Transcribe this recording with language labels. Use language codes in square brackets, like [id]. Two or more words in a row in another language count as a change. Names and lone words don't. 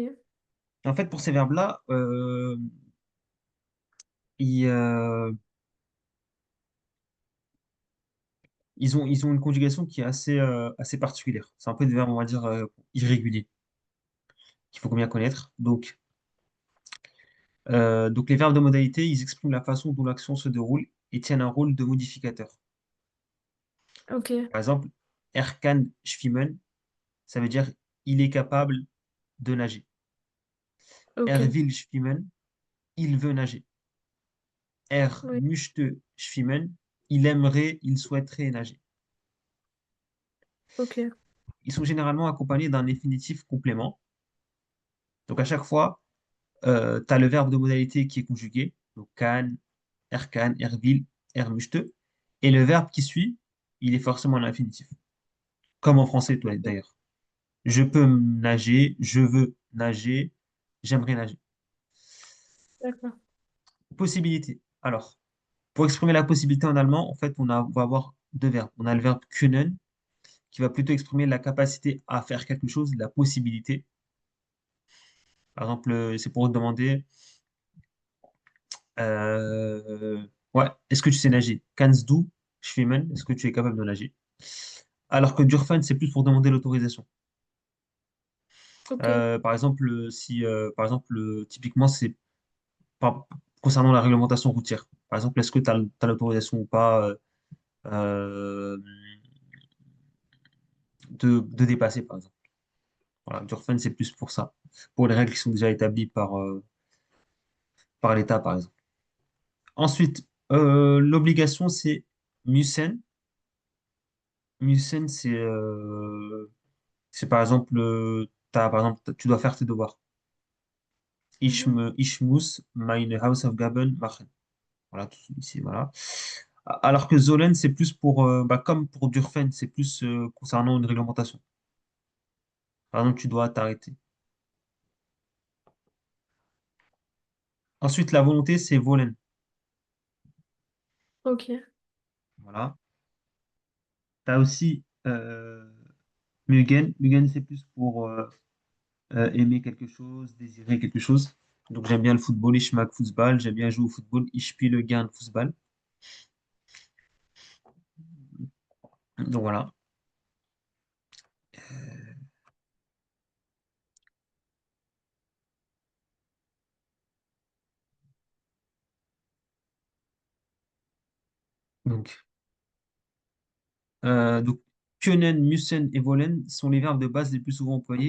[fr] Et en fait, pour ces verbes-là, ils, euh, ils ont une conjugation qui est assez particulière. C'est un peu des verbes, on va dire, irréguliers, qu'il faut bien connaître. Donc, les verbes de modalité, ils expriment la façon dont l'action se déroule et tiennent un rôle de modificateur. ok, Par exemple, [de] er kann schwimmen, [fr] ça veut dire il est capable de nager. ok. [de] Er will schwimmen, [fr] il veut nager. Er Oui, [de] möchte schwimmen, [fr] il aimerait, il souhaiterait nager. ok, Ils sont généralement accompagnés d'un infinitif complément. Donc à chaque fois, tu as le verbe de modalité qui est conjugué, donc [de] kann, er will, er möchte, [fr] et le verbe qui suit, il est forcément un infinitif, comme en français toi, d'ailleurs. Je peux nager, je veux nager, j'aimerais nager. d'accord. Possibilité. Alors, pour exprimer la possibilité en allemand, en fait, on va avoir deux verbes. On a le verbe können, qui va plutôt exprimer la capacité à faire quelque chose, la possibilité. Par exemple, c'est pour demander, ouais, est-ce que tu sais nager? [de] Kannst du schwimmen? [fr] Est-ce que tu es capable de nager? Alors que dürfen, c'est plus pour demander l'autorisation. Ok, Par exemple, si, par exemple, typiquement, c'est concernant la réglementation routière. Par exemple, est-ce que tu as l'autorisation ou pas euh, de dépasser, par exemple. Voilà, dürfen, c'est plus pour ça, pour les règles qui sont déjà établies par l'État, par exemple. Ensuite, l'obligation, c'est müssen. Müssen, c'est par exemple, par exemple, tu dois faire tes devoirs. mhm, [de] Ich muss meine Hausaufgaben machen. [fr] Voilà, tout ici, voilà. Alors que sollen, c'est plus pour, bah, comme pour dürfen, c'est plus concernant une réglementation. Par exemple, tu dois t'arrêter. Ensuite, la volonté, c'est wollen. ok, Voilà. Tu as aussi Mugen. Mugen, c'est plus pour aimer quelque chose, désirer quelque chose. Donc, j'aime bien le football, [de] ich mag Fußball. [fr] J'aime bien jouer au football, [de] ich spiele gern Fußball. [fr] Donc, voilà. Donc, donc [de] können, müssen [fr] et wollen sont les verbes de base les plus souvent employés.